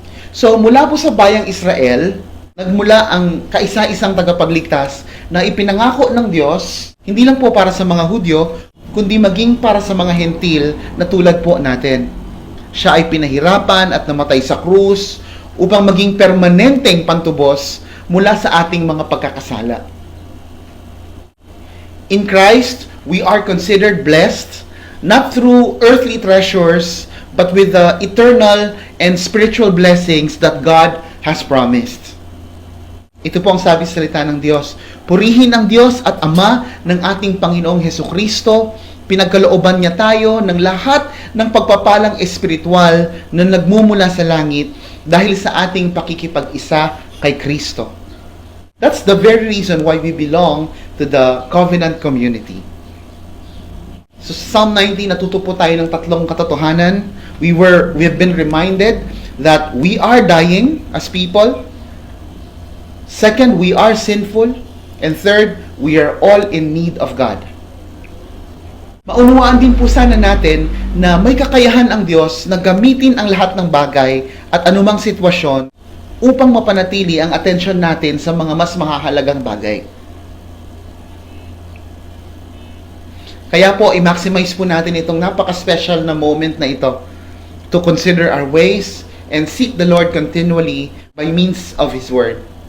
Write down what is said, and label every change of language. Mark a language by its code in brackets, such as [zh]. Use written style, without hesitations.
[tl] So mula po sa bayang Israel, nagmula ang kaisa-isang tagapagligtas na ipinangako ng Diyos, hindi lang po para sa mga Hudyo, kundi maging para sa mga Hentil na tulad po natin. Siya ay pinahirapan at namatay sa krus upang maging permanenteng pantubos mula sa ating mga pagkakasala. [en] In Christ, we are considered blessed, not through earthly treasures, but with the eternal and spiritual blessings that God has promised. [tl] Ito po ang sabi sa salita ng Diyos. Purihin ang Diyos at Ama ng ating Panginoong Hesukristo. Pinagkalooban niya tayo ng lahat ng pagpapalang espiritual na nagmumula sa langit dahil sa ating pakikipag-isa kay Kristo. [en] That's the very reason why we belong to the covenant community. [tl] So Psalm 90, natuto po tayo ng tatlong katotohanan. [en] We have been reminded that we are dying as people. Second, we are sinful. And third, we are all in need of God. [tl] Maunawaan din po sana natin na may kakayahan ang Diyos na gamitin ang lahat ng bagay at anumang sitwasyon upang mapanatili ang atensyon natin sa mga mas mahahalagang bagay. Kaya po, i-maximize po natin itong napaka-special na moment na ito [en] to consider our ways and seek the Lord continually by means of His Word.